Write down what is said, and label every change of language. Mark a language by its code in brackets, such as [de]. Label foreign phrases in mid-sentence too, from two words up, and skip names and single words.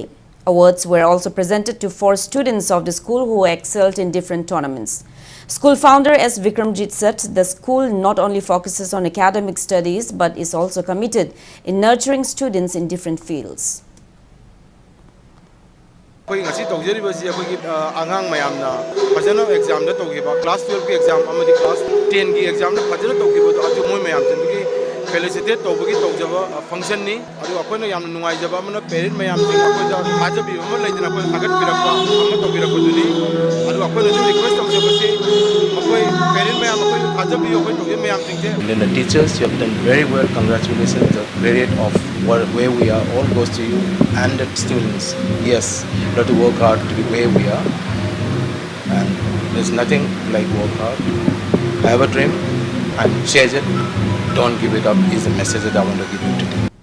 [en] Awards were also presented to 4 students of the school who excelled in different tournaments. School founder S. Vikramjit said the school not only focuses on academic studies but is also committed in nurturing students in different fields. [mni] We ngasi tawjariba si akoi angang mayamna fajana exam da tawgiba class 12 ki exam amadi class 10 ki exam da fajana tawgiba to atu moi mayam jingi felicitate tawbagi tawjaba function ni adu akoi na yamna nungai jaba amna parent mayam jing akoi da hajabi amna laidina akoi thagat birakpa amma tawgirakpa duni adu akoi na request tawjaba si akoi parent mayam akoi hajabi akoi tawgi mayam jingte. [en] Then the teachers, you have done very well. Congratulations. The period of where we are all goes to you and the students. Yes, you have to work hard to be where we are, and there's nothing like work hard. Have a dream and chase it. Don't give it up is the message that I want to give you today.